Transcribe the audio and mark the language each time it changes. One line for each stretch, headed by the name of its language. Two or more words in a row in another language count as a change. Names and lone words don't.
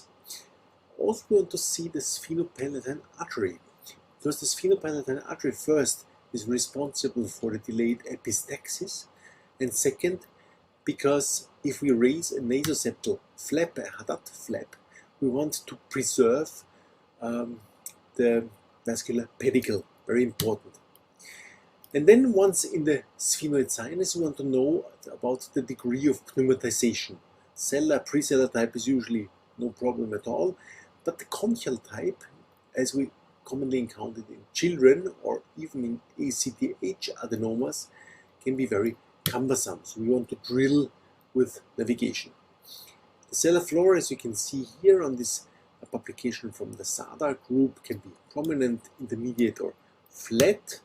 English: Also, we want to see the sphenopalatine artery, because the sphenopalatine artery first is responsible for the delayed epistaxis, and second, because if we raise a nasoseptal flap, a Haddad flap, we want to preserve the vascular pedicle, very important. And then once in the sphenoid sinus, we want to know about the degree of pneumatization. Sellar, presellar type is usually no problem at all, but the conchial type, as we commonly encountered in children or even in ACTH adenomas, can be very cumbersome. So we want to drill with navigation. The sellar floor, as you can see here on this publication from the SADA group, can be prominent, intermediate, or flat.